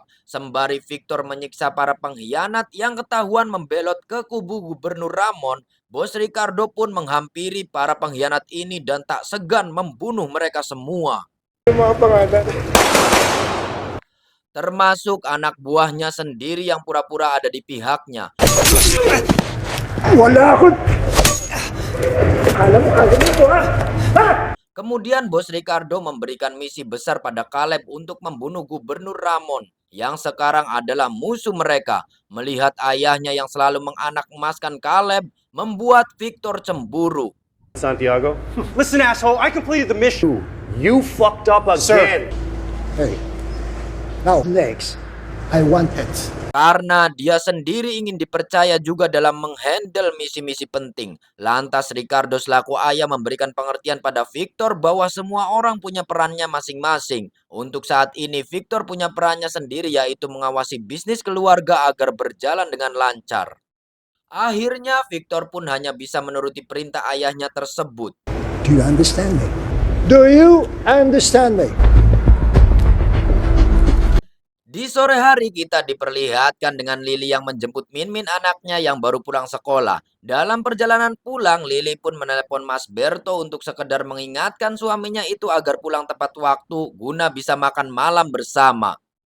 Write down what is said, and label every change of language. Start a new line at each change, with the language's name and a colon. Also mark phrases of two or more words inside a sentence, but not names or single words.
Indonesian: Sembari Victor menyiksa para pengkhianat yang ketahuan membelot ke kubu Gubernur Ramon, Bos Ricardo pun menghampiri para pengkhianat ini dan tak segan membunuh mereka semua. Termasuk anak buahnya sendiri yang pura-pura ada di pihaknya.
Filipino: Wala akong... Alam mo ko ha?
Indonesian: Kemudian Bos Ricardo memberikan misi besar pada Caleb untuk membunuh Gubernur Ramon yang sekarang adalah musuh mereka. Melihat ayahnya yang selalu menganak emaskan Caleb, membuat Victor cemburu. Santiago.
English: Listen, asshole, I completed the mission. You fucked up again. Hey, now next, I want heads.
Indonesian: Karena dia sendiri ingin dipercaya juga dalam menghandle misi-misi penting. Lantas Ricardo selaku ayah memberikan pengertian pada Victor bahwa semua orang punya perannya masing-masing. Untuk saat ini Victor punya perannya sendiri, yaitu mengawasi bisnis keluarga agar berjalan dengan lancar. Akhirnya Victor pun hanya bisa menuruti perintah ayahnya tersebut.
English: Do you understand me? Do you understand me?
Indonesian: Di sore hari kita diperlihatkan dengan Lili yang menjemput Min anaknya yang baru pulang sekolah. Dalam perjalanan pulang, Lili pun menelepon Mas Berto untuk sekedar mengingatkan suaminya itu agar pulang tepat waktu guna bisa makan malam bersama.